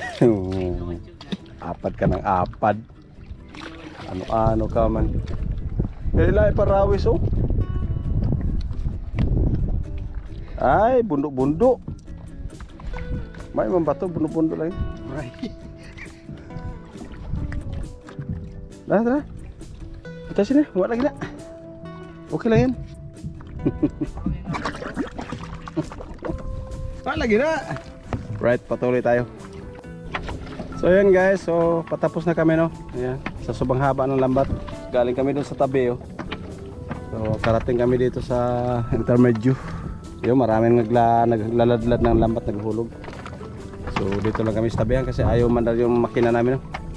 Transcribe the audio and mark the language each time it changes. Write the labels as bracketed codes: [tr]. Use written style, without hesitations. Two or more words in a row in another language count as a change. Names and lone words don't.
[tl] Apad ka ng apad. Ano-ano ka man. Kailangan parawis, oh. Ay, bundok-bundok. May mambato, bundok-bundok lang. Right. Tara. [ms] Kita sini, buat lagi nak. Okey lah yan. Buat lagi nak. [tl] Right, patuloy tayo. So yan guys, so patapos na kami, no. Ayan, sa sobrang haba ng lambat. Galing kami doon sa tabi, oh. So karating kami dito sa intermedyo. Yung maraming naglaladlad ng lambat, naghulog. So dito lang kami sa tabihan kasi ayaw mandar yung makina namin, no.